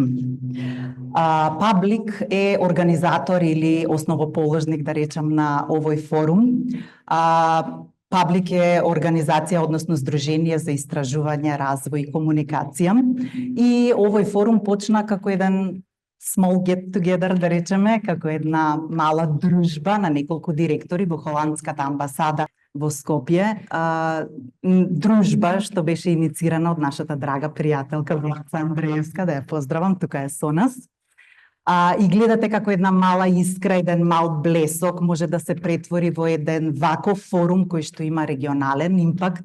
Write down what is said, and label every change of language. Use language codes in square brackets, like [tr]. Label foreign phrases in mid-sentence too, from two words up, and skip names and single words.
[mk] Паблик е организатор или основоположник, да речем, на овој форум. Паблик е организација, односно здружение за истражување, развој и комуникација. И овој форум почна како еден [en] small get together, [mk] да речеме, како една мала дружба на неколку директори во холандската амбасада во Скопје, дружба што беше иницирана од нашата драга пријателка Вица Андреевска, да ја поздравам, тука е со нас. И гледате како една мала искра, еден мал блесок може да се претвори во еден ваков форум кој што има регионален импакт.